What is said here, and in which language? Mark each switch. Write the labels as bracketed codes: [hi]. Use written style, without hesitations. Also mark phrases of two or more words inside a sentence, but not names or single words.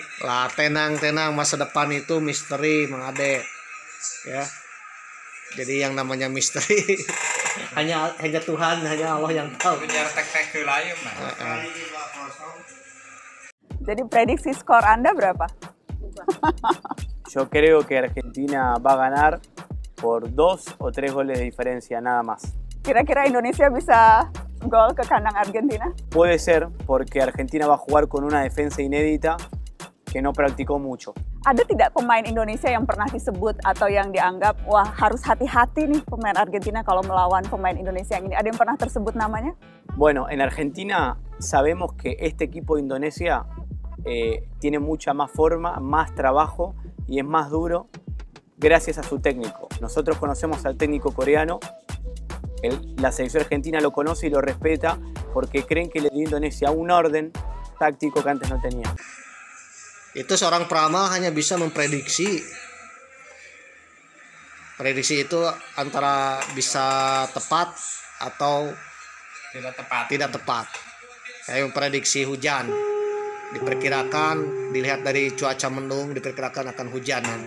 [id] Lah, tenang, masa depan itu misteri, Mang Ade. Ya. Jadi yang namanya misteri hanya Tuhan, hanya Allah yang tahu. Jadi prediksi skor Anda berapa? [es] Yo creo que Argentina va a ganar por 2 o 3 goles de diferencia, nada más. [id] Kira-kira Indonesia bisa gol ke kandang Argentina? [es] Puede ser porque Argentina va a jugar con una defensa inédita que no practicó mucho. [id] Ada tidak pemain Indonesia yang pernah disebut atau yang dianggap wah harus hati-hati nih pemain Argentina kalau melawan pemain Indonesia yang ini? Ada yang pernah tersebut namanya? [es] Bueno, en Argentina sabemos que este equipo de Indonesia tiene mucha más forma, más trabajo y es más duro gracias a su técnico. Nosotros conocemos al técnico coreano, la selección argentina lo conoce y lo respeta porque creen que le dio a Indonesia un orden táctico que antes no tenía. [id] Itu seorang peramal hanya bisa memprediksi. Prediksi itu antara bisa tepat atau tidak tepat. Kayak memprediksi hujan. Diperkirakan, dilihat dari cuaca mendung, diperkirakan akan hujan nanti.